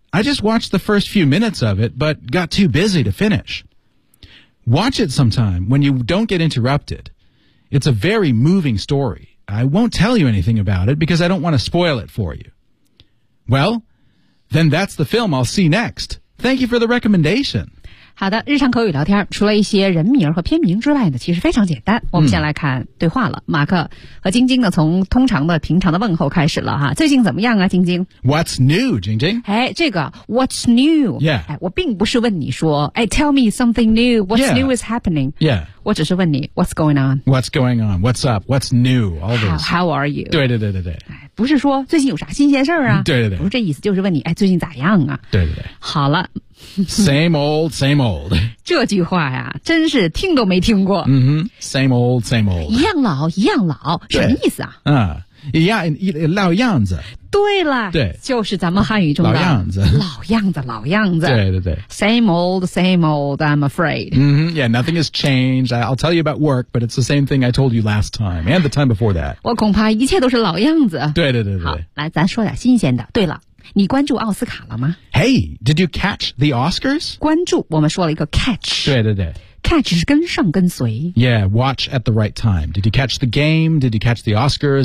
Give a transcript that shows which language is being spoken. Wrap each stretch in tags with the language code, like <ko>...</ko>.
<en>I just watched the first few minutes of it, but got too busy to finish. Watch it sometime when you don't get interrupted. It's a very moving story. I won't tell you anything about it because I don't want to spoil it for you. Well, then that's the film I'll see next. Thank you for the recommendation.</en> <zh>好的，日常口语聊天除了一些人名和片名之外呢，其实非常简单。我们先来看对话了。马克和晶晶呢，从通常的平常的问候开始了哈。最近怎么样啊，晶晶</zh> <en>？What's new, 晶晶？</en> <zh>哎，这个</zh> <en>What's new？ Yeah，</en> <zh>哎，我并不是问你说，哎 ，</zh> <en>Tell me something new. What's、 yeah. new is happening? Yeah，</en> <zh>我只是问你</zh> <en>What's going on? What's going on? What's up? What's new? All those. How are you?</en> <zh>对对对对对。不是说最近有啥新鲜事儿啊？对对对，不是这意思，就是问你，哎，最近咋样啊？对对对，好了</zh> <en>，same old same old，</en> <zh>这句话呀，真是听都没听过。</zh> <en>嗯哼 ，same old same old，</en> <zh>一样老一样老，什么意思啊？嗯，一样一老样子。对了，对，就是咱们汉语中的老样子，老样子，老样子。对对对</zh> <en>，same old same old， I'm afraid。嗯哼 ，Yeah， nothing has changed. I'll tell you about work, but it's the same thing I told you last time and the time before that.</en> <zh>我恐怕一切都是老样子。对对对对，好，来，咱说点新鲜的。对了。你关注奥斯卡了吗</zh> <en>？Hey, did you catch the Oscars?</en> <zh>关注，我们说了一个 catch。对对对，catch 是跟上跟随。</zh> <en>Yeah, watch at the right time. Did you catch the game? Did you catch the Oscars?</en>